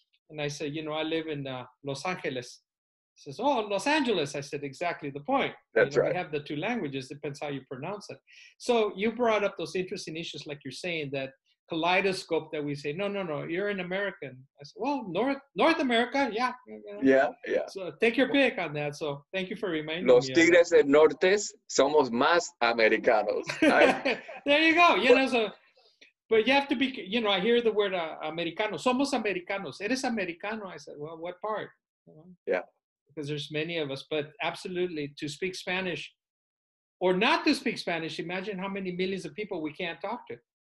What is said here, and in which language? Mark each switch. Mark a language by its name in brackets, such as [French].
[English] And I said, you know, I live in Los Angeles. He says, "Oh, Los Angeles." I said, exactly the point. That's right. We have the two languages, depends how you pronounce it. So you brought up those interesting issues, like you're saying, that kaleidoscope that we say, no, no, no, you're an American. I said, well, North America, yeah. You know. Yeah. So take your pick on that. So thank you for reminding [Spanish] Los [English] me. [Spanish] Los Tigres del Norte somos más americanos. [English] There you go. You know, so, but you have to be, you know, I hear the word americano. [Spanish] Somos americanos. Eres americano. [English] I said, well, what part? You know? Yeah. Because there's many of us, but absolutely, to speak Spanish or not to speak Spanish, imagine how many millions of people we can't talk to.